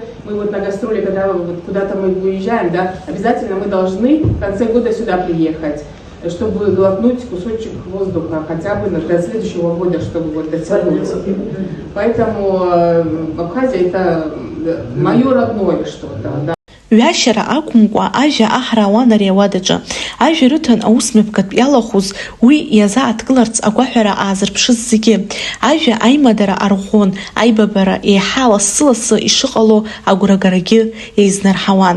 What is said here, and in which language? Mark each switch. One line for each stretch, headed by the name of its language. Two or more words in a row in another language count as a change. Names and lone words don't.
Russian: Мы вот на гастроли, когда куда-то мы уезжаем, да, обязательно мы должны в конце года сюда приехать, чтобы глотнуть кусочек воздуха, хотя бы до следующего года, чтобы вот дотянуть. Поэтому Абхазия это мое родное что-то. Да.
Abkhazian: Ҩашьара акәымкәа ажьа аҳрауан ари ауадаҿы ажәа рыҭан аусмҩаԥгатә иалахәыз уи иазааҭгыларц агәаҳәара аазырԥшыз зегьы ажәа аимадара арӷәӷәон, аибабара еиҳа лассы-лассы ишыҟало агәрагарагьы еизнарҳауан.